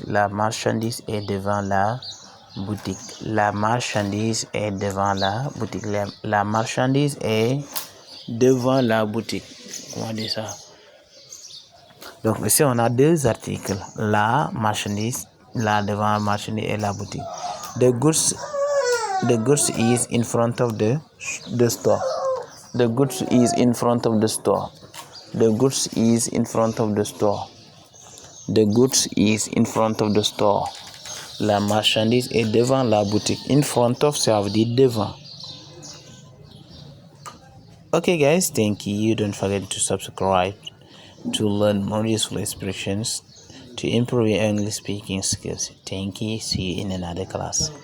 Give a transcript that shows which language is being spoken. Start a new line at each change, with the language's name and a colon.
French: La marchandise est devant la boutique. La marchandise est devant la boutique. La marchandise est devant la boutique. Comment dire ça? Donc ici on a deux articles. La marchandise, là devant la marchandise et la boutique.
English: The goods is in front of the store. The goods is in front of the store. The goods is in front of the store. The goods is in front of the store.
French: La marchandise est devant la boutique.
English: In front of,
French: ça veut dire devant.
English: Okay guys, thank you. Don't forget to subscribe to learn more useful expressions to improve your English speaking skills. Thank you. See you in another class.